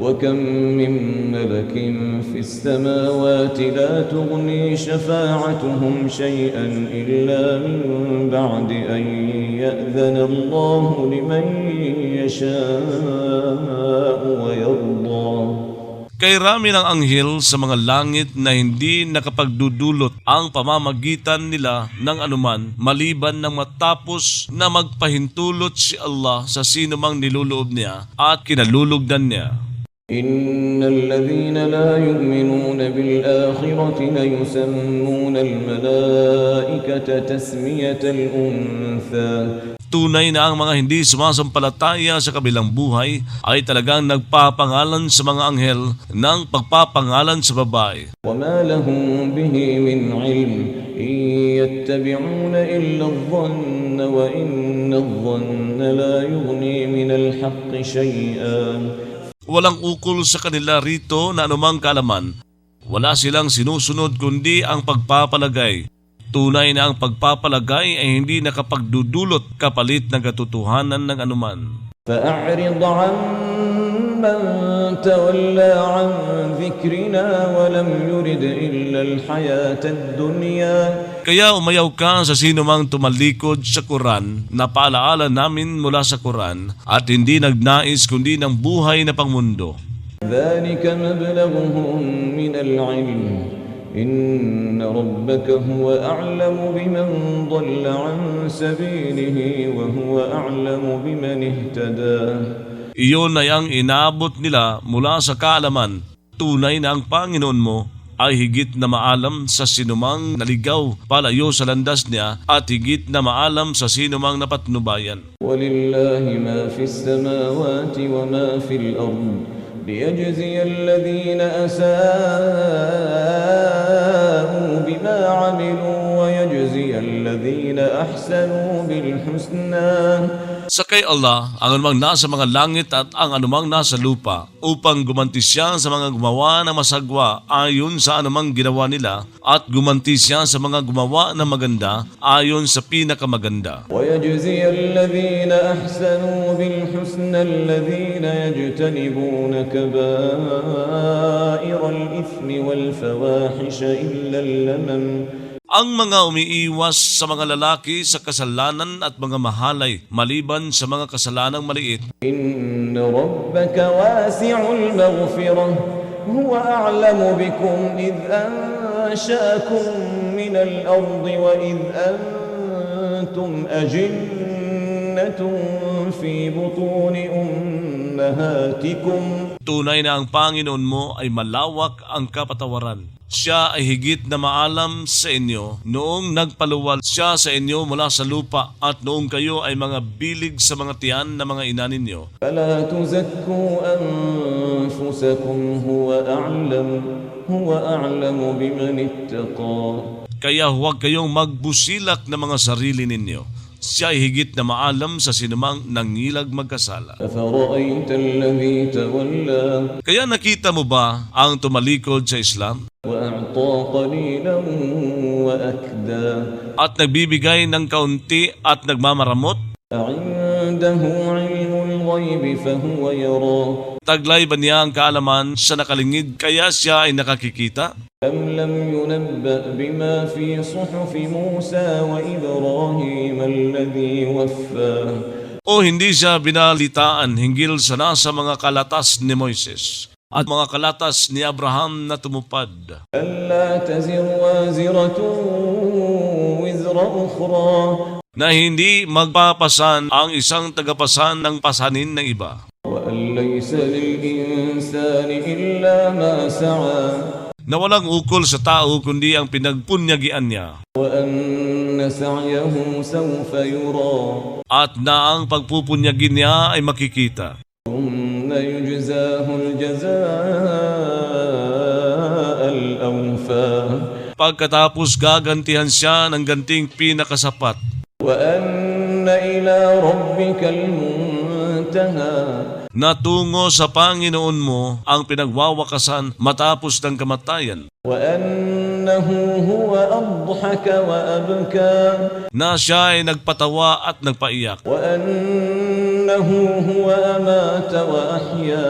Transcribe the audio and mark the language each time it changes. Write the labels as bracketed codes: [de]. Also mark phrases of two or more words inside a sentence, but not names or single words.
[ar] وكم من ملك في السماوات لا تغني شفاعتهم شيئا إلا من بعد أن يأذن الله لمن يشاء ويرضى. [tl] Kay rami ng anghel sa mga langit na hindi nakapagdudulot ang pamamagitan nila ng anuman maliban ng matapos na magpahintulot si Allah sa sino mang niluloob niya at kinalulugdan niya. [ar] إن الذين لا يؤمنون بالآخرة ليسمون الملائكة تسمية الأنثى. [tl] Tunay na ang mga hindi sumasampalataya sa kabilang buhay ay talagang nagpapangalan sa mga anghel ng pagpapangalan sa babae. [ar] وما لهم به من علم إن يتبعون إلا الظن وإن الظن لا يغني من الحق شيئا. [tl] Walang ukol sa kanila rito na anumang kaalaman. Wala silang sinusunod kundi ang pagpapalagay. Tunay na ang pagpapalagay ay hindi nakapagdudulot kapalit ng katotohanan ng anuman. [ar] فأعرض عمن تولى عن ذكرنا ولم يرد إلا الحياة الدنيا. [tl] Kaya umayaw ka sa sino mang tumalikod sa Quran na paalaala namin mula sa Quran at hindi nagnais kundi ng buhay na pangmundo. [ar] ذلك مبلغهم من العلم إن ربك هو أعلم بمن ضل عن سبيله وهو أعلم بمن اهتدى. [tl] Iyon ay ang inaabot nila mula sa kaalaman. Tunay na ang Panginoon mo ay higit na maalam sa sinumang naligaw palayo sa landas niya at higit na maalam sa sinumang napatnubayan. [ar] ولله ما في السماوات وما في الأرض ليجزي الذين أساءوا بما عملوا ويجزي الذين أحسنوا بالحسنى. [tl] Sa kay Allah, ang anumang nasa mga langit at ang anumang nasa lupa upang gumanti siya sa mga gumawa ng masagwa ayon sa anumang ginawa nila at gumanti siya sa mga gumawa ng maganda ayon sa pinakamaganda. [ar] ويجزي الذين أحسنوا بالحسنى الذين يجتنبون كبائر الإثم والفواحش إلا اللمم. [tl] Ang mga umiiwas sa mga lalaki sa kasalanan at mga mahalay maliban sa mga kasalanang maliit. [ar] إن ربك واسع المغفرة هو أعلم بكم إذ أنشأكم من الأرض وإذ أنتم أجنة في بطون أمهاتكم. [tl] Tunay na ang Panginoon mo ay malawak ang kapatawaran. Siya ay higit na maalam sa inyo noong nagpaluwal siya sa inyo mula sa lupa at noong kayo ay mga bilig sa mga tiyan na mga ina ninyo. [ar] فلا تزكوا أنفسكم هو أعلم بمن اتقى. [tl] Kaya huwag kayong magbusilak ng mga sarili ninyo. Siya ay higit na maalam sa sinumang nangilag magkasala. [ar] أفرأيت الذي تولى [tl] Kaya nakita mo ba ang tumalikod sa Islam [ar] وأعطى قليلا وأكدى. [tl] at nagbibigay ng kaunti at nagmamaramot? [ar] أعنده علم الغيب فهو يرى [tl] Taglay ba niya ang kaalaman sa nakalingid kaya siya ay nakakikita? [ar] أم لم ينبأ بما في صحف موسى وإبراهيم الذي وفى. [tl] O hindi siya binalitaan hinggil sa nasa mga kalatas ni Moises at mga kalatas ni Abraham na tumupad? [ar] ألا تزر وازرة وزر أخرى [tl] Na hindi magpapasan ang isang tagapasan ng pasanin ng iba. [ar] وأن ليس للإنسان إلا ما سعى [tl] Na walang ukol sa tao kundi ang pinagpunyagian niya. [ar] وأن سعيه سوف يرى [tl] At na ang pagpupunyagin niya ay makikita. [ar] ثم يجزاه الجزاء الأوفى [tl] Pagkatapos gagantihan siya ng ganting pinakasapat. [ar] وأن إلى ربك المنتهى. [tl] Natungo sa Panginoon mo ang pinagwawakasan matapos ng kamatayan. [ar] وأن هو أضحك وأبكى [tl] na siya ay nagpatawa at nagpaiyak, [ar] وأنه هو أمات وأحيا